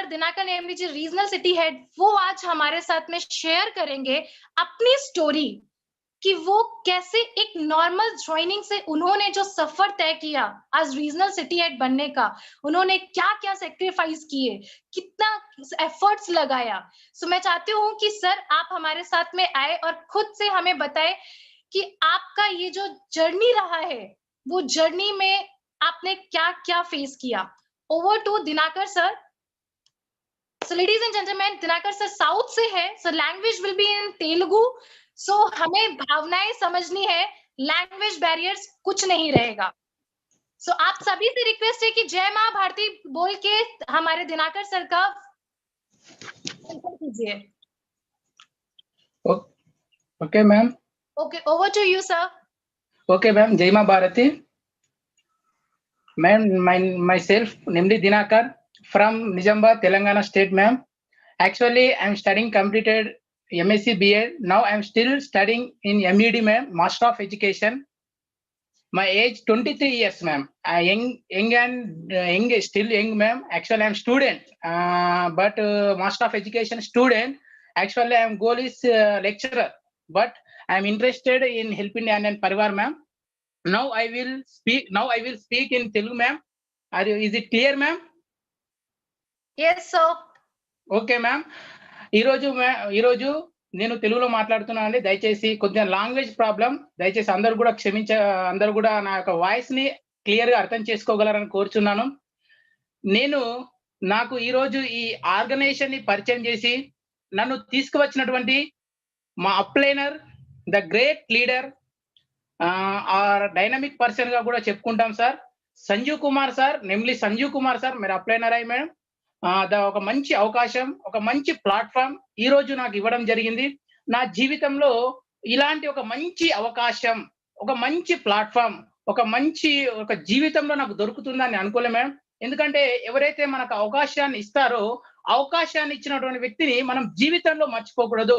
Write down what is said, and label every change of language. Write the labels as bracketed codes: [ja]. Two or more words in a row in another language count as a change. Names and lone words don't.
[hi] दिनाकर नेमली जी [en] regional city head. [hi] वो आज हमारे साथ में शेयर करेंगे अपनी स्टोरी कि वो कैसे एक [en] normal joining [hi] से उन्होंने जो सफर तय किया आज [en] regional city head [hi] बनने का, उन्होंने क्या क्या सेक्रीफाइस किए, कितना एफर्ट्स लगाया। सो मैं चाहती हूँ कि सर आप हमारे साथ में आए और खुद से हमें बताए कि आपका ये जो जर्नी रहा है, वो जर्नी में आपने क्या क्या फेस किया। [en] over to Dinakar sir. So ladies and gentlemen, [hi] दिनाकर सर साउथ से है, [en] so language will be in तेलुगु। [hi] So हमें भावनाएं समझनी है, [en] language barriers [hi] कुछ नहीं रहेगा। So आप सभी से रिक्वेस्ट है कि जय माँ भारती बोल के हमारे दिनाकर सर का कीजिए। [en] okay ma'am. okay, over to you sir. okay ma'am, [hi] जय माँ भारती। [en] Ma'am, myself, namely Dinakar, from Nizamabad, Telangana state, ma'am. Actually, I'm studying completed MSc BA. Now I'm still studying in MED, ma'am, Master of Education. My age 23 years, ma'am. Young, still young, ma'am. Actually, I'm student, but Master of Education student. Actually, I'm goal is lecturer, but I'm interested in helping and Parivar, ma'am. Now I will speak in Telugu, ma'am. Is it clear, ma'am? Yes sir. [te] ఓకే మ్యామ్. ఈరోజు నేను తెలుగులో మాట్లాడుతున్నానండి. దయచేసి కొంచెం [en] language problem, [te] దయచేసి అందరూ కూడా నా యొక్క వాయిస్ ని క్లియర్ గా అర్థం చేసుకోగలరని కోరుచున్నాను. నాకు ఈరోజు ఈ ఆర్గనైజేషన్ ని పరిచయం చేసి నన్ను తీసుకువచ్చినటువంటి మా అప్లైనర్, [en] the great leader, dynamic person [te] का కూడా చెప్పుకుంటాం సార్, [hi] संजीव कुमार सर, नेमली संजीव कुमार सर मेरा अप्लाइनर है मैडम. [te] ఒక మంచి అవకాశం, ఒక మంచి ప్లాట్‌ఫార్మ్ ఈరోజు నాకు ఇవ్వడం జరిగింది. నా జీవితంలో ఇలాంటి ఒక మంచి అవకాశం, ఒక మంచి ప్లాట్‌ఫార్మ్, ఒక జీవితంలో నాకు దొరుకుతుందని అనుకోలే మేడం. ఎందుకంటే ఎవరైతే మనకు అవకాశాన్ని ఇస్తారో, అవకాశాన్ని ఇచ్చినటువంటి వ్యక్తిని మనం జీవితంలో మర్చిపోకూడదు.